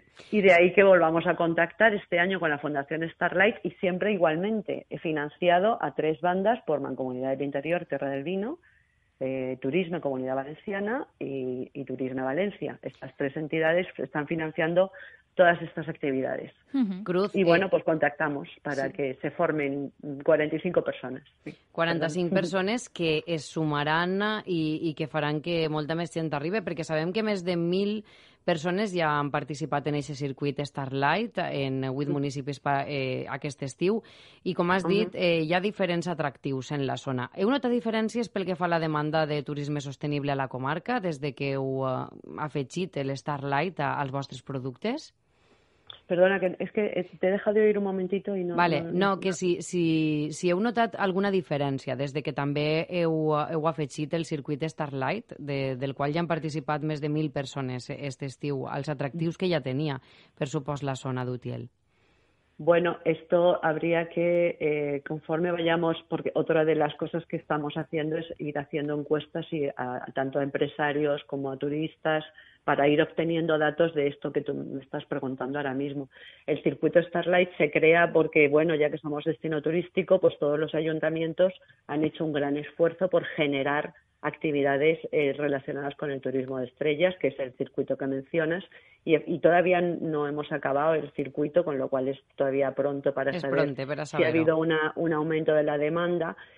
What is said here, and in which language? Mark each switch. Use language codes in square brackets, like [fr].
[es] Y de ahí que volvamos a contactar este año con la Fundación Starlight y siempre igualmente he financiado a 3 bandas por Mancomunidad del Interior, Terra del Vino, Turismo, Comunidad Valenciana y Turisme Valencia. Estas 3 entidades están financiando todas estas actividades. Cruz, y bueno, pues contactamos para que se formen 45 persones. Sí. [ca] 45 persones que es sumaran i que faran que molta més gent arribi, perquè sabem que més de 1.000 persones ja han participat en aquest circuit Starlight en 8 municipis aquest estiu i, com has dit, hi ha diferents atractius en la zona. Heu notat diferències pel que fa a la demanda de turisme sostenible a la comarca des de que heu afegit el Starlight als vostres productes? [es] Perdona, que es que te he dejado de oír un momentito [ca] i no... Vale, no, que si heu notat alguna diferència des de que també heu afegit el circuit Starlight, del qual ja han participat més de 1.000 persones aquest estiu, als atractius que ja tenia, per supost, la zona d'Utiel. [es] Bueno, esto habría que, conforme vayamos, porque otra de las cosas que estamos haciendo es ir haciendo encuestas tanto a empresarios como a turistas para ir obteniendo datos de esto que tú me estás preguntando ahora mismo. El circuito Starlight se crea porque, bueno, ya que somos destino turístico, pues todos los ayuntamientos han hecho un gran esfuerzo por generar actividades relacionadas con el turismo de estrellas, que es el circuito que mencionas, y todavía no hemos acabado el circuito, con lo cual es todavía pronto para saber si ha habido un aumento de la demanda.